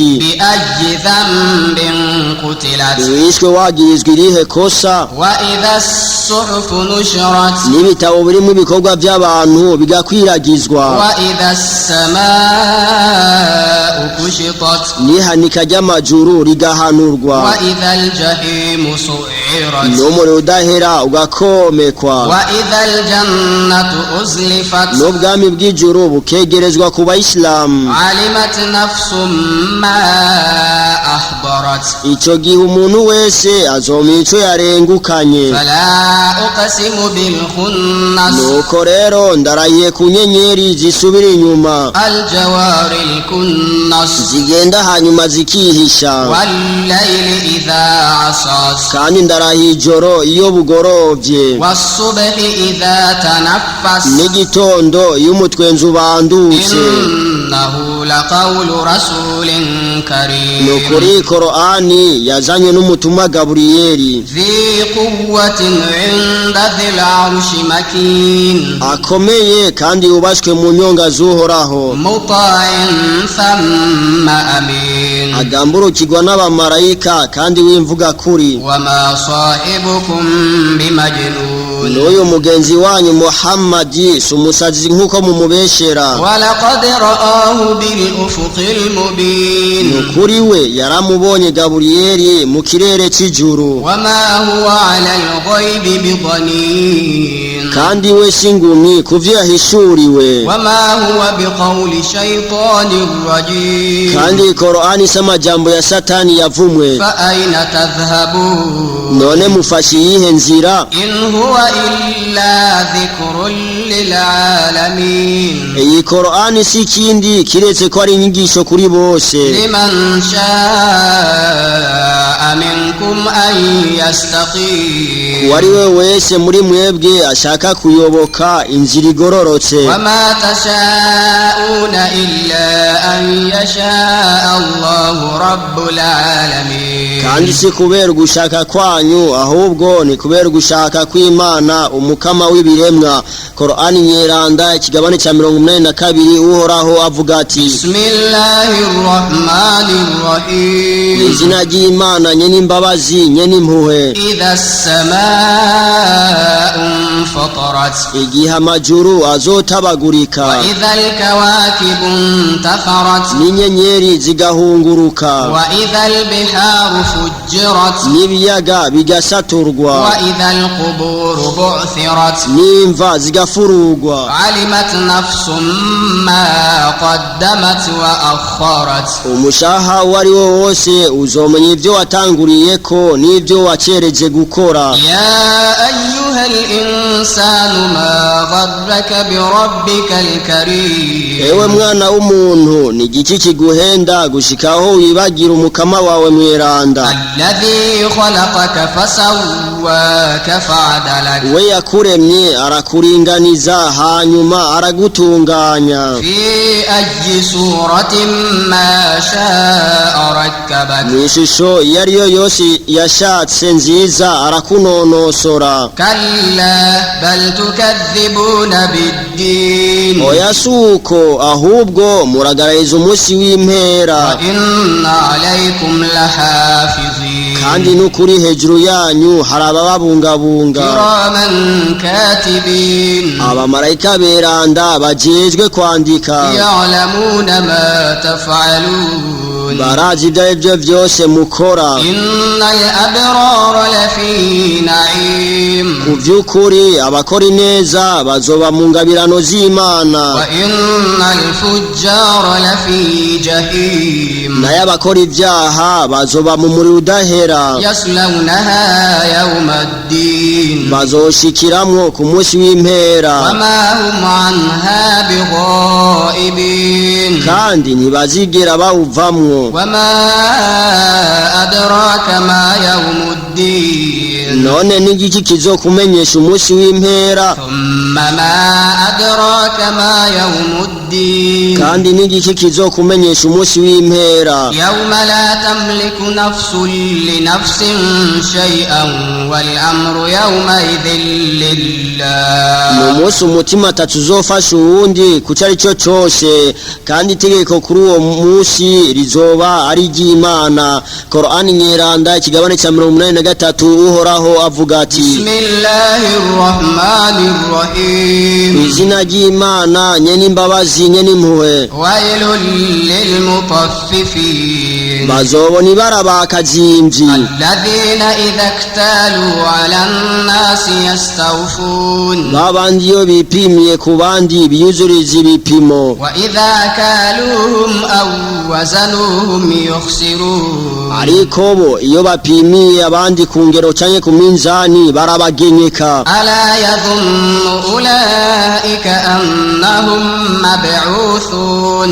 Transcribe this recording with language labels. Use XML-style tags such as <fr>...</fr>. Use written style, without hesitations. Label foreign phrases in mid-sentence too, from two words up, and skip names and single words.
<ar>بأي ذنب قتلت</ar> <rn>wishwe wagirizwa irihe kosa</rn> <ar>وإذا الصحف نشرت</ar> <rn>n'ibitabo birimo ibikorwa by'abantu bigakwiragizwa</rn> <ar>وإذا السماء كشطت</ar> <rn>n'ihanika ry'amajuru rigahanurwa</rn> <ar>وإذا الجحيم سعرت</ar> <rn>n'umuriro udahera ugakomekwa</rn> <ar>وإذا الجنة أزلفت</ar> <rn>n'ubwami bw'ijuru bukegerezwa ku bayisilamu</rn> <ar>علمت نفس ما أحضرت</ar> <rn>ico gihe umuntu wese azomenya ico yarengukanye</rn> <ar>فلا أقسم بالخنس</ar> <rn>nuko rero ndarahiye ku nyenyeri zisubira inyuma</rn> <ar>الجوار الكنس</ar> <rn>zigenda hanyuma zikihisha</rn> <ar>والليل إذا عسعس</ar> <rn>kandi ndarahiye ijoro iyo bugorovye</rn> <ar>والصبح إذا تنفس</ar> <rn>n'igitondo iyo umutwenzi ubandutse</rn> <ar>إنه لقول رسول كريم</ar> <rn>nukuri Qur'ani yazanye n'umutumwa Gaburiyeli</rn> <ar>ذي قوة عند ذي العرش مكين</ar> <rn>akomeye kandi yubashwe mu nyonga z'uhoraho</rn> <ar>مطاع ثم أمين</ar> <rn>agamburukirwa n'abamarayika kandi w'imvuga kuri</rn> <ar>وما صاحبكم بمجنون</ar> <rn>n'uyu mugenzi wanyu Muhammadi sumusazi nk'uko mumubeshera</rn> <ar>ولقد رآه بالأفق المبين</ar> <rn>nukuri we yaramubonye Gaburiyeli mu kirere c'ijuru</rn> <ar>وما هو على الغيب بضنين</ar> <rn>kandi we singumyi kuvyo yahishuriwe</rn> <ar>وما هو بقول شيطان رجيم</ar> <rn>kandi Qur'ani s'amajambo ya satani yavumwe</rn> <ar>فأين تذهبون</ar> <rn>none mufashe iyihe nzira</rn> <ar>إن هو إلا ذكر للعالمين</ar> <rn>iyi Qur'ani si kindi kiretse ko ari inyigisho kuri bose</rn> <ar>لمن شاء منكم أن يستقيم</ar> <rn>wari we wese muri mwebwe ashaka kuyoboka inzira igororotse</rn> <ar>وما تشاءون إلا أن يشاء الله رب العالمين</ar> <rn>kandi si kubera gushaka kwanyu ahubwo ni kubera gushaka kw'Imana umukama w'ibiremwa Qur'ani nyeranda ikigabane cha 82 uhoraho avuga ati</rn> <ar>بسم الله الرحمن الرحيم</ar> <rn>izina ry'Imana nyene imbabazi nyene impuhwe</rn> <ar>إذا السماء انفطرت</ar> <rn>igihe amajuru azotabagurika</rn> <ar>وإذا الكواكب انتثرت</ar> <rn>n'inyenyeri zigahunguruka</rn> <ar>وإذا البحار فجرت</ar> <rn>n'ibiyaga bigasaturwa</rn> <ar>وإذا القبور بعثرت</ar> <rn>n'imva zigafurugwa</rn> <ar>علمت نفس ما قدمت وأخرت</ar> <rn>umushaha wari wo wose uzomenya ivyo watanguriyeko n'ivyo wacereje gukora</rn> <ar>يا أيها الإنسان ما غرك بربك الكريم</ar> <rn>ewe mwana w'umuntu ni igiki kiguhenda gushikaho wibagira umukama wawe mweranda</rn> <ar>الذي خلقك فسواك فعدلك</ar> <rn>we yakuremye arakuringaniza hanyuma aragutunganya</rn> <ar>في أي صورة ما شاء ركبك</ar> <rn>mw'ishusho iyo ariyo yose yashatse nziza arakunonosora</rn> <ar>كلا بل تكذبون بالدين</ar> <rn>oya suko ahubwo muragarariza umunsi w'impera</rn> <ar>وإن عليكم لحافظين</ar> <rn>kandi n'ukuri hejuru yanyu hari ababungabunga</rn> <ar>كراما كاتبين</ar> <rn>abamarayika beranda bajejwe kwandika</rn> <ar>يعلمون ما تفعلون</ar> <rn>barazi ibyo aribyo byose mukora</rn> <ar>إن الأبرار لفي نعيم</ar> <rn>ku by'ukuri abakora ineza bazoba mu ngabirano z'Imana</rn> <ar>وإن الفجار لفي جحيم</ar> <rn>naye abakora ibyaha bazoba mu muriro udahera</rn> <ar>يصلونها يوم الدين</ar> <rn>bazoshikiramwo ku munsi w'impera</rn> <ar>وما هم عنها بغائبين</ar> <rn>kandi ntibazigera bawuvamwo</rn> <ar>وما أدراك ما يوم الدين</ar> <rn>none n'igiki kizokumenyesha umunsi w'impera</rn> <ar>ثم ما أدراك ما يوم الدين</ar> <rn>kandi n'igiki kizokumenyesha umunsi w'impera</rn> <ar>يوم لا تملك نفس لنفس شيئا والأمر يومئذ لله</ar> <rn>mu munsi umutima atazofasha uwundi ku cari cyo cyose kandi itegeko kuri uwo munsi rizoba ari iry'Imana. Qur'ani nyeranda ikigabane cya 83 uhoraho avuga ati</rn> <ar>بسم الله الرحمن الرحيم</ar> <rn>izina ry'Imana nyene imbabazi nyene impuhwe</rn> <ar>ويل للمطففين</ar> <rn>bazobona ibara bakazimvyi</rn> <ar>الذين إذا اكتالوا على الناس يستوفون</ar> <rn>babandi iyo bipimiye ku bandi biyuzuriza ibipimo</rn> <ar>وإذا كالوهم أو وزنوهم يخسرون</ar> <rn>ariko bo iyo bapimiye abandi ku ngero canke ku minzani barabagenyeka</rn> <ar>ألا يظن أولئك أنهم مبعوثون</ar>